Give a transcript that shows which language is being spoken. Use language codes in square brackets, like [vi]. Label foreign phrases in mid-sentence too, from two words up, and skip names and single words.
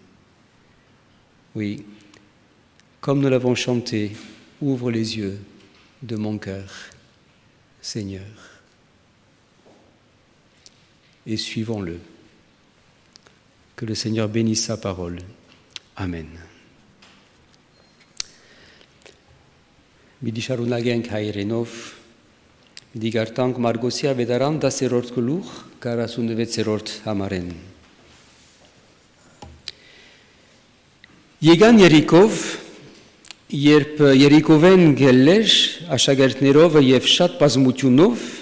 [fr] Oui, comme nous l'avons chanté, ouvre les yeux de mon cœur, Seigneur, et suivons-le. Que le Seigneur bénisse sa parole. Amen. [hy] Մի շարունակենք հայերենով, մի գարտանք Մարգոսի ավետարան 10-րդ գլուխ 46-րդ համարեն։ Եկան Երիկով, երբ Երիկովեն գելեր աշակերտներով եւ շատ բազմությունով,